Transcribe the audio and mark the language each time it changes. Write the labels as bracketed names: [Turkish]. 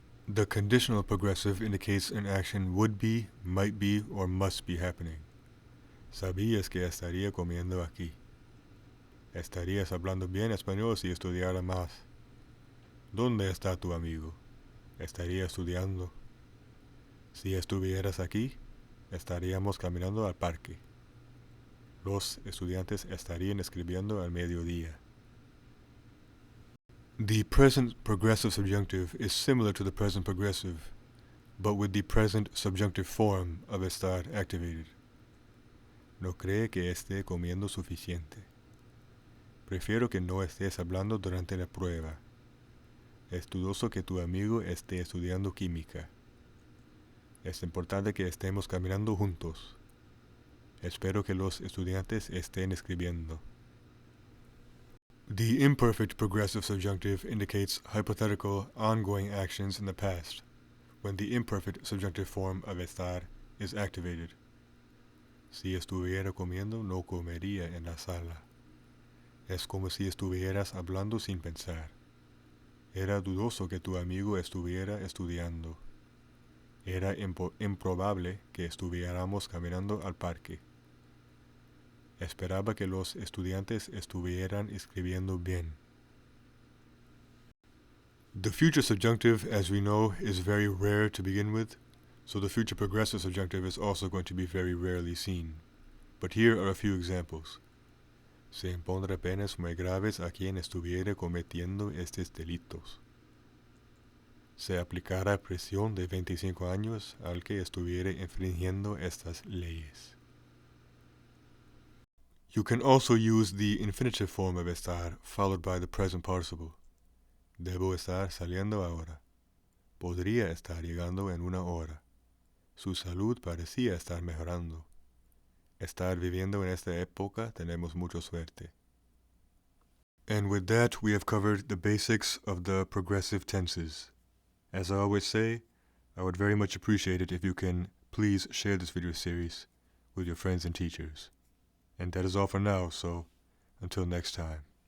[English] The conditional progressive indicates an action would be, might be, or must be happening. [Spanish] Sabías que estaría comiendo aquí. Estarías hablando bien español si estudiara más. ¿Dónde está tu amigo? Estaría estudiando. Si estuvieras aquí, estaríamos caminando al parque. Los estudiantes estarían escribiendo al mediodía. [English] The present progressive subjunctive is similar to the present progressive, but with the present subjunctive form of estar activated. [Spanish] No cree que esté comiendo suficiente. Prefiero que no estés hablando durante la prueba. Es dudoso que tu amigo esté estudiando química. Es importante que estemos caminando juntos. Espero que los estudiantes estén escribiendo. [English] The imperfect progressive subjunctive indicates hypothetical, ongoing actions in the past, when the imperfect subjunctive form of estar is activated. [Spanish] Si estuviera comiendo, no comería en la sala. Es como si estuvieras hablando sin pensar. Era dudoso que tu amigo estuviera estudiando. Era improbable que estuviéramos caminando al parque. Esperaba que los estudiantes estuvieran escribiendo bien. [English] The future subjunctive, as we know, is very rare to begin with, so the future progressive subjunctive is also going to be very rarely seen. But here are a few examples. [Spanish] Se impondrá penas muy graves a quien estuviera cometiendo estos delitos. Se aplicará prisión de 25 años al que estuviera infringiendo estas leyes. [English] You can also use the infinitive form of estar followed by the present participle. [Spanish] Debo estar saliendo ahora. Podría estar llegando en una hora. Su salud parecía estar mejorando. Estar viviendo en esta época tenemos mucha suerte. [English] And with that, we have covered the basics of the progressive tenses. As I always say, I would very much appreciate it if you can please share this video series with your friends and teachers. And that is all for now, so until next time.